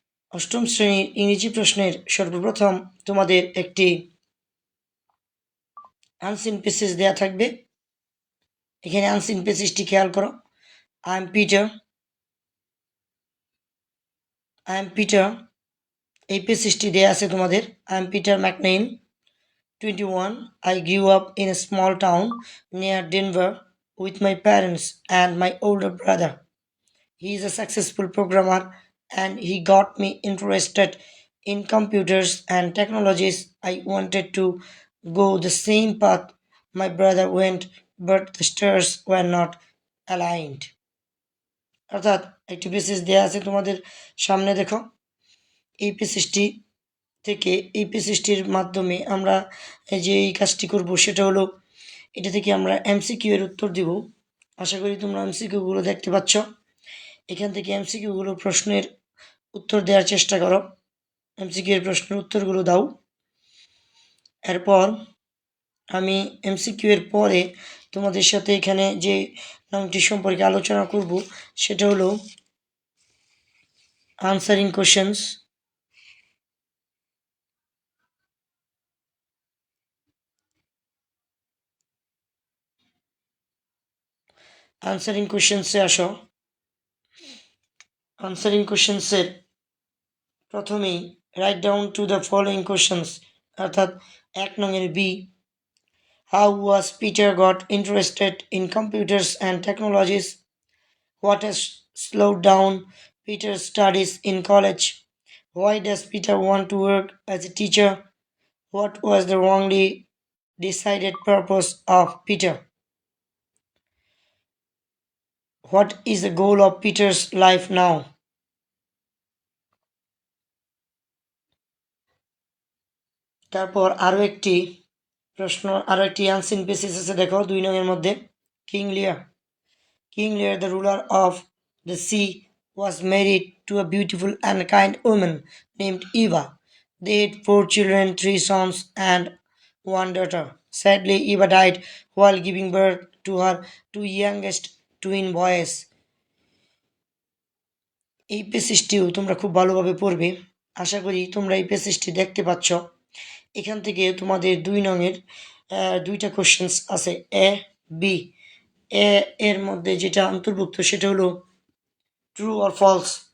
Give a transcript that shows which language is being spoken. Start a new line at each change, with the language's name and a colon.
Bangla: অষ্টম শ্রেণীর ইংরেজি প্রশ্নের সর্বপ্রথম তোমাদের একটি আনসিন প্যাসেজ দেয়া থাকবে। এখানে আনসিন প্যাসেজটি খেয়াল করো।
English: I am Peter
Bangla: এই প্যাসেজটি দেয়া আছে তোমাদের।
English: I am Peter McNeil, 21. I grew up in a small town near Denver with my parents and my older brother. He is a successful programmer and he got me interested in computers and technologies. I wanted to go the same path my brother went, but the stars were not aligned.
Bangla: অর্থাৎ একটি passage দেয়া আছে তোমাদের সামনে, দেখো। এই প্যাসেজটি থেকে এই প্যাসেজটির মাধ্যমে আমরা যে এই কাজটি করব সেটা হলো এটা থেকে আমরা এমসিকিউ এর উত্তর দিব। আশা করি তোমরা এমসিকিউগুলো দেখতে পাচ্ছ। এখান থেকে এমসিকিউগুলো প্রশ্নের উত্তর দেওয়ার চেষ্টা করো। এমসিকিউ এর প্রশ্নের উত্তরগুলো দাও। এরপর আমি এমসিকিউ এর পরে তোমাদের সাথে এখানে যে নামটি সম্পর্কে আলোচনা করব সেটা হলো আনসারিং কোশ্চেন্স। আনসারিং কোশ্চেন্সে আসো।
English: answering কোশ্চেন্সের প্রথমেই write down to the following questions,
Bangla: অর্থাৎ 1 নং B.
English: How was Peter got interested in computers and technologies? What has slowed down Peter's studies in college? Why does Peter want to work as a teacher? What was the wrongly decided purpose of Peter? What is the goal of Peter's life now?
Bangla: তারপর আরও একটি প্রশ্ন, আরও একটি unseen passage আছে, দেখো 2 নং মধ্যে।
English: King Lear, the ruler of the sea, was married to a beautiful and kind woman named Eva. They had 4 children, 3 sons and 1 daughter. Sadly, Eva died while giving birth to her 2 youngest twin boys.
Bangla: এই প্যাসেজটিও তোমরা খুব ভালোভাবে পড়বে। আশা করি তোমরা এই প্যাসেজটি দেখতে পাচ্ছ। এখান থেকে তোমাদের 2 নংয়ের 2টা কোশ্চেন্স আছে, এ বি। এর মধ্যে যেটা অন্তর্ভুক্ত সেটা হলো ট্রু অর ফলস।